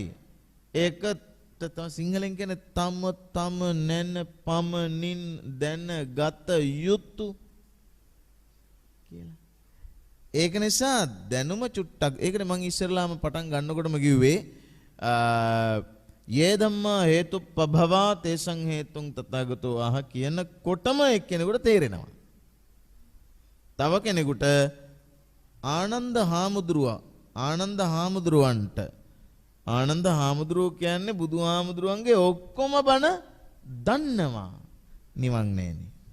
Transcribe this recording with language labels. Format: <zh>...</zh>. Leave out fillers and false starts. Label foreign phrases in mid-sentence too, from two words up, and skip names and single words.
<si>ඒකට තමයි සිංහලෙන් කියන්නේ තම නැන පමණින් දැනගත යුතු කියලා. ඒක නිසා දැනුම චුට්ටක් ඒකනේ මම ඉස්සරලාම පටන් ගන්නකොටම කිව්වේ</si> <pi>යේ ධම්මා හේතුප්පභවා තේසං හේතුං තථාගතෝ ආහ</pi> <si>කියනකොටම එක්කෙනෙකුට තේරෙනවා. තව කෙනෙකුට ආනන්ද හාමුදුරුවන්ට ආනන්ද හාමුදුරුවෝ කියන්නේ බුදුහාමුදුරුවන්ගේ ඔක්කොම බණ දන්නවා නිවන් නෑනේ.</si>